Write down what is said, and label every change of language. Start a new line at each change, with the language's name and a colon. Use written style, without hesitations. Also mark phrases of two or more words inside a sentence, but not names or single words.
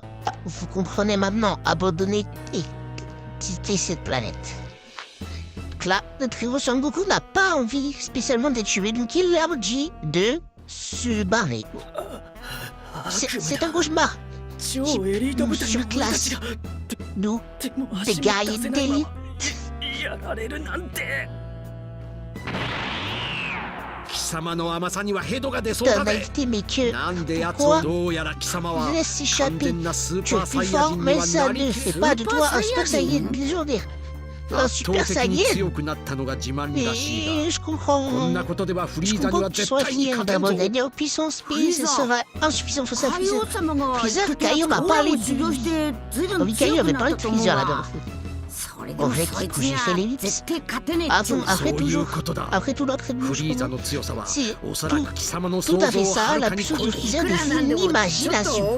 French: Vous comprenez maintenant, abandonner et quitter cette planète. Donc là, notre héros Son Goku n'a pas envie spécialement d'être tué, donc il leur dit de se barrer. C'est un cauchemar. Nous surclasse. Nous, des guerriers d'élite.
Japanese: やられるなんて。貴様の甘さにはヘドが出そうだぜ。なんで奴をどうやら貴様は完全なスーパーサイヤ人にはなりつつ圧倒的に強くなったのが自慢らしいが、こんなことではフリーザには絶対に勝てんぞ。
French: Freezer, Caillou m'a parlé du... Oui, Caillou avait parlé de Freezer là-dedans. En vrai, j'ai fait les 8. Après tout notre évolution, c'est tout à fait ça, la puissance de Freezer de une imagination.